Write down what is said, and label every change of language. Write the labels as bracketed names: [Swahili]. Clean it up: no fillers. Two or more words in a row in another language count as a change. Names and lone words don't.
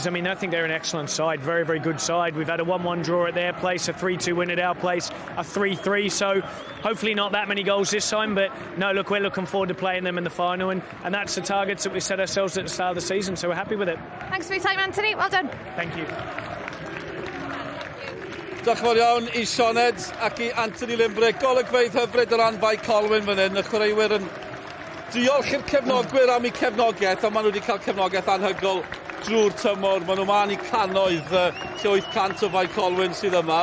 [English] I mean, I think they're an excellent side, very, very good side. We've had a 1-1 draw at their place, a 3-2 win at our place, a 3-3, so hopefully not that many goals this time, but no, look, we're looking forward to playing them in the final, and that's the targets that we set ourselves at the start of the season, so we're happy with it. Thanks for your time, Anthony. Well done. Thank you. [Welsh] Diolch fawr iawn I Sioned ac I Anthony Limbrick. Golygfeydd hyfryd o ran Bae Colwyn fan hyn. Y chwaraewyr yn diolch i'r cefnogwyr am eu cefnogaeth, a maen nhw wedi cael cefnogaeth anhygoel drwy'r tymor. Maen nhw man I cannoedd lle 800 o Bae Colwyn sydd yma.